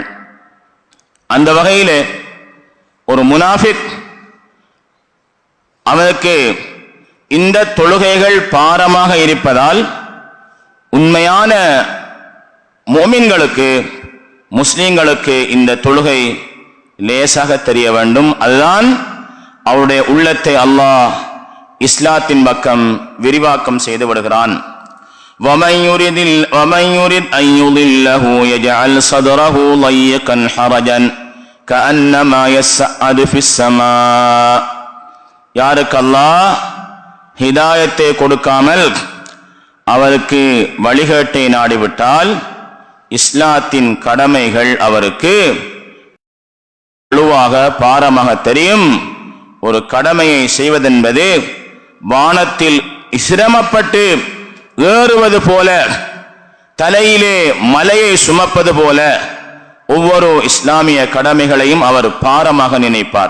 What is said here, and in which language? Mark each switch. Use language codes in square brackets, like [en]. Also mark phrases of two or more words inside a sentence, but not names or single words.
[ta] அந்த வகையிலே ஒரு முனாஃபிக் அவனுக்கு இந்த தொழுகைகள் பாரமாக இருப்பதால் உண்மையான முஃமின்களுக்கு, முஸ்லிம்களுக்கு இந்த தொழுகை லேசாக தெரிய வேண்டும். அதுதான் அவருடைய உள்ளத்தை அல்லாஹ் இஸ்லாத்தின் பக்கம் விரிவாக்கம் செய்து விடுகிறான். [ar] وَمَن يُرِدْ أَن يُضِلَّهُ يَجْعَلْ صَدْرَهُ ضَيِّقًا حَرَجًا كَأَنَّمَا يَصَّعَّدُ فِي السَّمَاءِ. [ta] யாருக்கு அல்லாஹ் ஹிதாயத்தை கொடுக்காமல் அவருக்கு வழிகேட்டை நாடிவிட்டால் இஸ்லாத்தின் கடமைகள் அவருக்கு வலுவாக பாரமாக தெரியும். ஒரு கடமையை செய்வதென்பது வானத்தில் சிரமப்பட்டு ஏறுவது போல, தலையிலே மலையை சுமப்பது போல ஒவ்வொரு இஸ்லாமிய கடமைகளையும் அவர் பாரமாக நினைப்பார்.